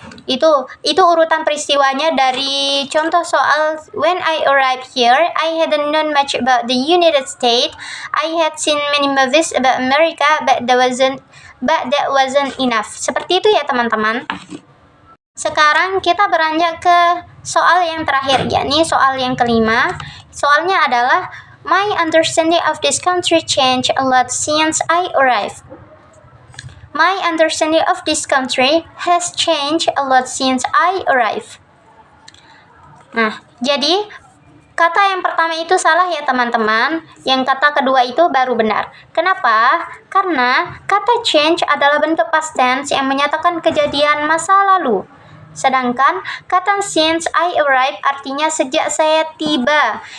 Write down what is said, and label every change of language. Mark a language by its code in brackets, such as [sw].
[id] Itu urutan peristiwanya dari contoh soal [en] when I arrived here, I hadn't known much about the United States. I had seen many movies about America, but that wasn't enough. [id] Seperti itu ya teman-teman. Sekarang kita beranjak ke soal yang terakhir, yakni soal yang kelima. Soalnya adalah [en] my understanding of this country changed a lot since I arrived. My understanding of this country has changed a lot since I arrived. [id] Nah, jadi kata yang pertama itu salah ya teman-teman. Yang kata kedua itu baru benar. Kenapa? Karena kata change adalah bentuk past tense yang menyatakan kejadian masa lalu. Sedangkan kata [en] since I arrived [id] artinya sejak saya tiba.